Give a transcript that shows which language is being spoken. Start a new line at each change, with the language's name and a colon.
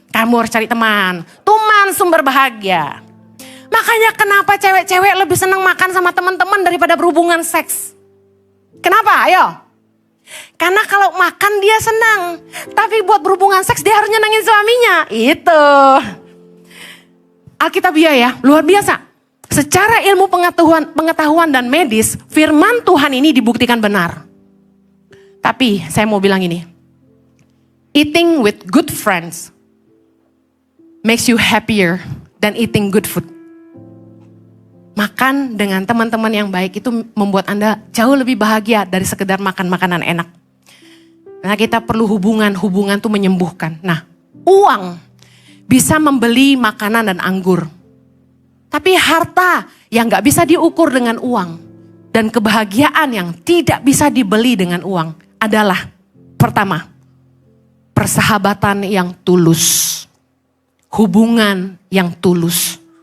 Indonesian: Kamu harus cari teman, teman sumber bahagia. Makanya kenapa cewek-cewek lebih senang makan sama teman-teman daripada berhubungan seks. Kenapa? Ayo. Karena kalau makan dia senang, tapi buat berhubungan seks dia harus nyenangin suaminya. Itu. Alkitabiah ya, luar biasa. Secara ilmu pengetahuan dan medis, firman Tuhan ini dibuktikan benar. Tapi saya mau bilang ini,
English: eating with good friends makes you happier than eating good food.
Indonesian: Makan dengan teman-teman yang baik itu membuat Anda jauh lebih bahagia dari sekedar makan makanan enak. Nah kita perlu hubungan tuh menyembuhkan. Nah uang bisa membeli makanan dan anggur. Tapi harta yang gak bisa diukur dengan uang dan kebahagiaan yang tidak bisa dibeli dengan uang adalah pertama, persahabatan yang tulus, hubungan yang tulus.